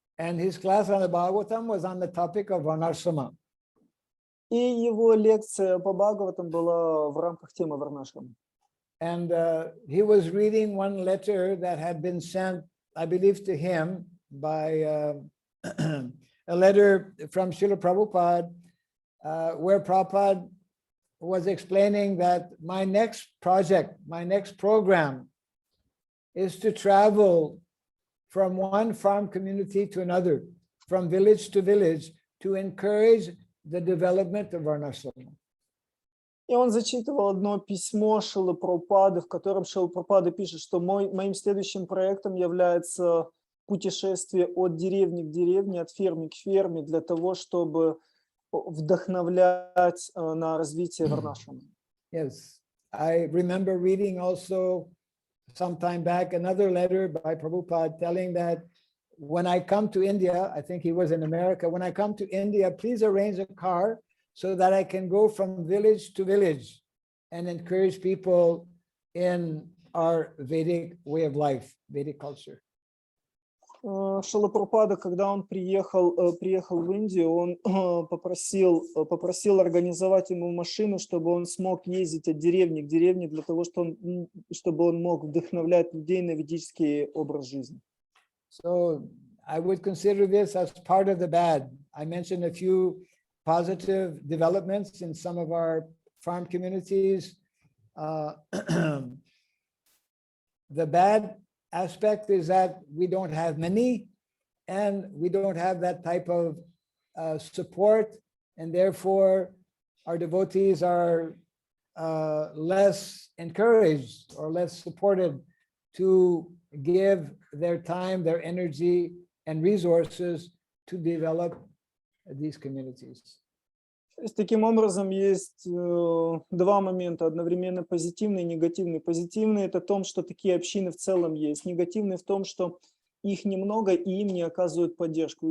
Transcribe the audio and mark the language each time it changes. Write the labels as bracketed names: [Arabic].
[English] And his class on the Bhagavatam was on the topic of varnashrama. [Russian] И его лекция по Бхагаватам была в рамках темы варнашрама. [English] And he was reading one letter that had been sent, I believe, to him by a letter from Srila Prabhupada, where Prabhupada was explaining that my next project, my next program is to travel from one farm community to another, from village to village, to encourage the development of varnashrama. [Russian] И он зачитывал одно письмо Шрилы Прабхупады, в котором Шрила Прабхупада пишет, что моим следующим проектом является путешествие от деревни к деревне, от фермы к ферме, для того, чтобы вдохновлять на развитие варнашрама. [English] Yes, I remember reading also some time back another letter by Prabhupada telling that when I come to India, I think he was in America, when I come to India, please arrange a car so that I can go from village to village and encourage people in our Vedic way of life, Vedic culture. [Russian] Шрила Прабхупада, когда он приехал в Индию, он попросил организовать ему машину, чтобы он смог ездить от деревни к деревне, для того, чтобы он мог вдохновлять людей на ведический образ жизни. [English] So I would consider this as part of the bad. I mentioned a few positive developments in some of our farm communities. The bad aspect is that we don't have many, and we don't have that type of support, and therefore our devotees are less encouraged or less supported to give their time, their energy, and resources to develop these communities. [Russian] То есть, таким образом, есть два момента, одновременно позитивный и негативный. Позитивный – это в том, что такие общины в целом есть. Негативный в том, что их немного и им не оказывают поддержку.